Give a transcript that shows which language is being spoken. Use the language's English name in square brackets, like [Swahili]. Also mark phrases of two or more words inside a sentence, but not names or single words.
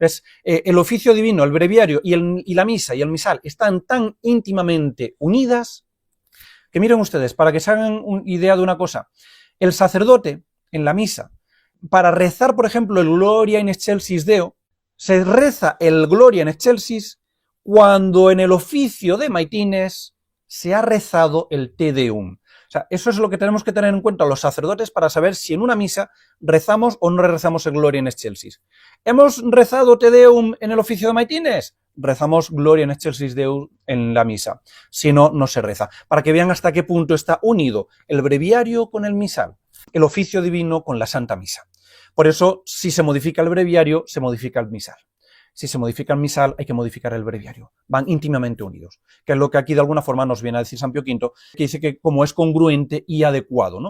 [Spanish] El oficio divino, el breviario y la misa y el misal están tan íntimamente unidas que miren ustedes, para que se hagan idea de una cosa, el sacerdote en la misa, para rezar, por ejemplo, el Gloria in excelsis Deo, se reza el Gloria in excelsis cuando en el oficio de maitines se ha rezado el Te Deum. O sea, eso es lo que tenemos que tener en cuenta los sacerdotes para saber si en una misa rezamos o no rezamos el Gloria in excelsis. ¿Hemos rezado Te Deum en el oficio de maitines? Rezamos Gloria in excelsis Deum en la misa. Si no, no se reza. Para que vean hasta qué punto está unido el breviario con el misal, el oficio divino con la Santa Misa. Por eso, si se modifica el breviario, se modifica el misal. Si se modifica el misal, hay que modificar el breviario. Van íntimamente unidos, que es lo que aquí de alguna forma nos viene a decir San Pío V, que dice que como es congruente y adecuado, ¿no?